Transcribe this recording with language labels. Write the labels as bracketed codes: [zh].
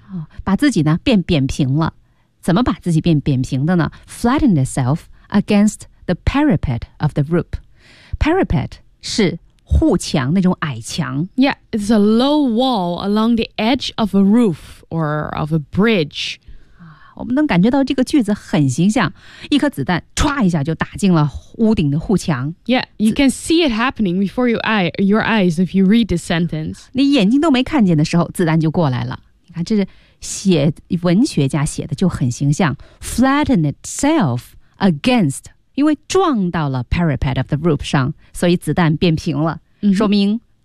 [zh] 哦、把自己呢变扁平了。怎么把自己变扁平的呢 [en] Flattened itself against the parapet of the roof. [zh] Parapet 是护墙那种矮墙 [en] Yeah, it's a low wall along the edge of a roof or of a bridge. [zh] 我们能感觉到这个句子很形象，一颗子弹唰一下就打进了屋顶的护墙。 [en] Yeah, you can see it happening before your eyes if you read the sentence. [zh] 你眼睛都没看见的时候，子弹就过来了。你看，这是写文学家写的就很形象 ， [en] flatten itself against。 [zh] 因为撞到了 [en] parapet of the roof [zh] 上，所以子弹变平了， mm-hmm. 说明